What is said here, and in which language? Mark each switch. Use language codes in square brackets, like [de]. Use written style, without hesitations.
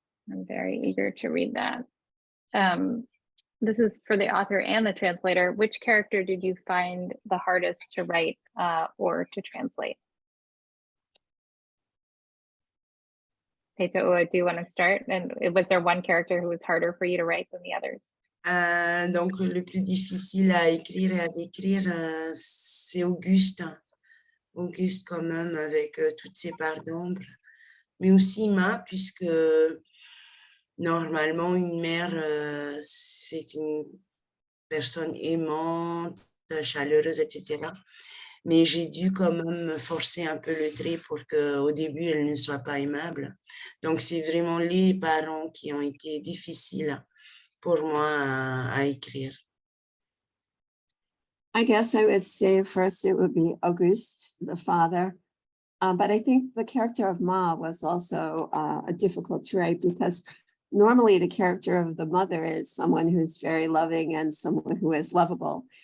[en] I'm very eager to read that. This is for the author and the translator. Which character did you find the hardest to write or to translate? Titaua, do you want to start? And was there one character who was harder for you to write than the others? [fr] Donc, le plus difficile à écrire et à décrire, c'est Auguste. Auguste, quand même, avec toutes ses parts d'ombre. Mais aussi puisque normalement, une mère, c'est une personne aimante, chaleureuse, etc. mais j'ai dû quand même me forcer un peu le trait pour qu'au début, elle ne soit pas aimable. Donc, c'est vraiment les parents qui ont été difficiles pour moi à écrire. [en] I guess I would say first it would be Auguste, the father. But I think the character of Ma was also a difficult to write because normally the character of the mother is someone who's very loving and someone who is lovable.